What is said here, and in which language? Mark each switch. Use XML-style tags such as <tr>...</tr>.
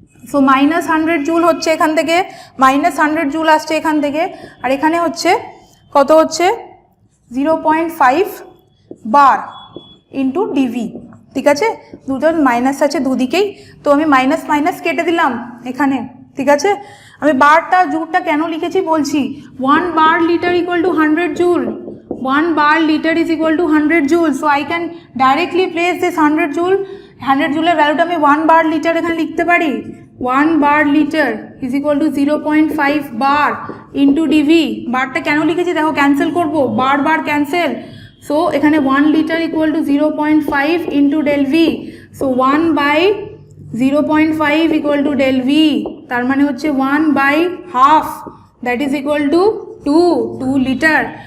<bn>So minus 100 joule হচ্ছে এখান থেকে, মাইনাস 100 জুল আসছে এখান থেকে, আর এখানে হচ্ছে কত হচ্ছে 0.5 বার ইন্টু ডিভি, ঠিক আছে। দুটো মাইনাস আছে দুদিকেই, তো আমি মাইনাস মাইনাস কেটে দিলাম এখানে, ঠিক আছে। আমি বারটা জুলটা কেন লিখেছি বলছি।</bn> <en>1 bar litre equal to 100 joule, 1 bar liter is equal to 100 joules. So I can directly place this 100 joule,</en> <bn>100 জুলের ভ্যালুটা আমি 1 bar liter এখানে লিখতে পারি।</bn> <en>1 bar liter is equal to 0.5 bar into dv।</en> <bn>বারটা কেন লিখেছি দেখো, ক্যান্সেল করবো, বার বার ক্যান্সেল।</bn> <en>So এখানে 1 liter equal to 0.5 into del v। So 1 by 0.5 equal to del v,</en> <bn>তার মানে হচ্ছে</bn> <en>1 by half, that is equal to 2 liter।</en>